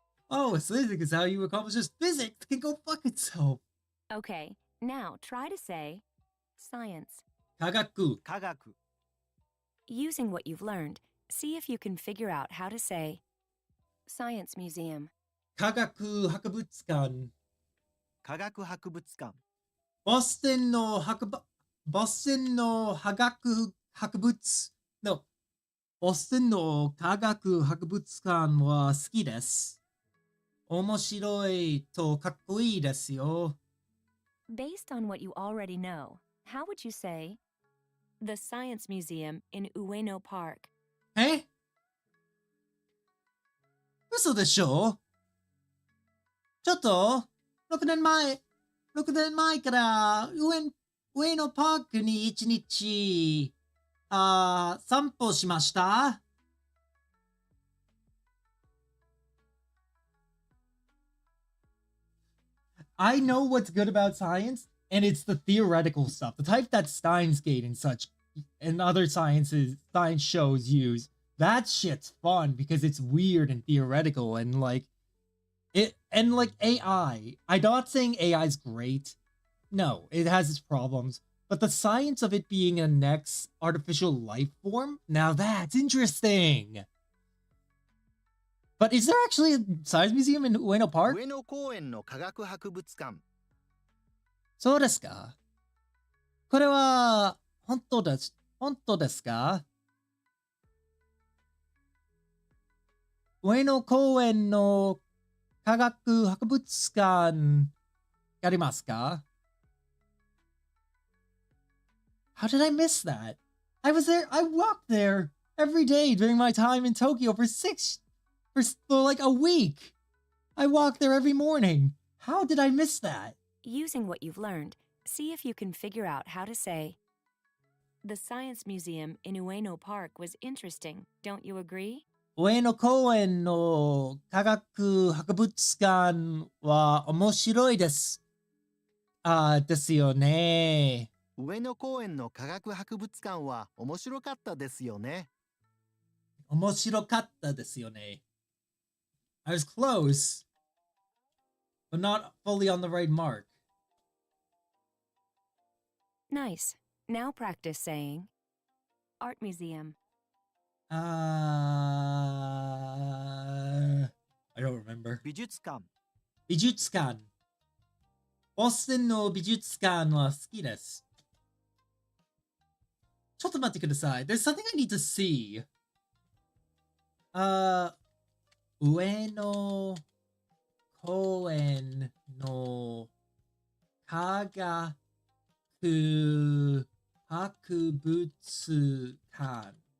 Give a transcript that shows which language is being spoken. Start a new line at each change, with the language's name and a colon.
English: Oh, physics is how you accomplish this. Physics can go fuck itself. Okay, now try to say science.
Japanese: 科学。科学。
English: Using what you've learned, see if you can figure out how to say Science Museum.
Japanese: 科学博物館。科学博物館。ボストンの科学博物のボストンの科学博物館は好きです。面白いとかっこいいですよ。
English: Based on what you already know, how would you say the Science Museum in Ueno Park?
Japanese: え？嘘でしょ？ちょっと6年前から上野パークに1日散歩しました。
English: I know what's good about science, and it's the theoretical stuff, the type that Steins Gate and such and other science shows use. That shit's fun because it's weird and theoretical and like AI. I'm not saying AI is great. No, it has its problems. But the science of it being a next artificial life form, now that's interesting. But is there actually a science museum in Ueno Park?
Japanese: 上野公園の科学博物館。そうですか。これは本当ですか？上野公園の科学博物館ありますか？
English: How did I miss that? I walked there every day during my time in Tokyo for like a week. I walked there every morning. How did I miss that? Using what you've learned, see if you can figure out how to say the Science Museum in Ueno Park was interesting, don't you agree?
Japanese: 上野公園の科学博物館は面白いです。ですよね。上野公園の科学博物館は面白かったですよね。面白かったですよね。
English: I was close, but not fully on the right mark. Nice. Now practice saying Art Museum. I don't remember.
Japanese: 美術館。美術館。ボストンの美術館は好きです。ちょっと待ってください。
English: There's something I need to see.
Japanese: 上野公園の科学博物館。